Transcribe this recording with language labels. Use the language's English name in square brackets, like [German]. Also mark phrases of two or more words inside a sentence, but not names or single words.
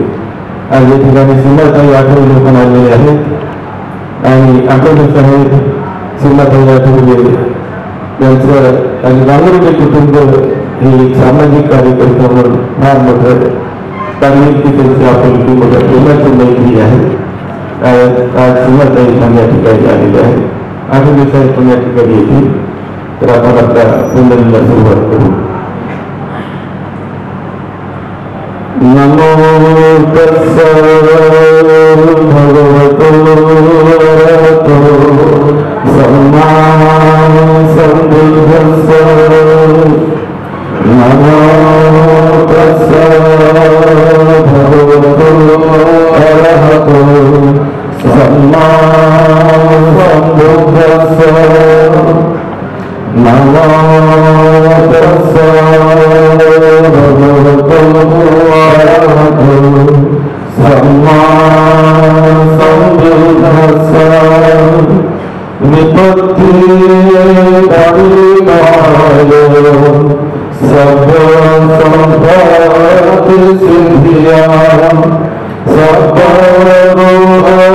[Marathi] आज या ठिकाणी सीमाताई आठवले पण आलेले आहेत आणि आठवले साहेब सीमाताई आठवले यांचं आणि गांगुर्डे कुटुंब हे एक सामाजिक कार्यकर्ता म्हणून फार मोठं कार्मिक त्यांची आपुलकी मोठ्या प्रेमाची मैत्री आहे. आज सीमाताई पण या ठिकाणी आलेले आहे. आठवले साहेब पण या ठिकाणी येतील. तर आपण आपल्या वंदनेला सुरुवात करू. [Pali] नमो तस्स भगवतो अरहतो सम्मा सम्बुद्धस्स. नमो तस्स भगवतो अरहतो सम्मा सम्बुद्धस्स. नमो तस्स भगवतो अरहतो सम्मा सम्बुद्धस्स. विपत्ति परिणाय सर्व संपत्ति सिद्धिया सर्व रोग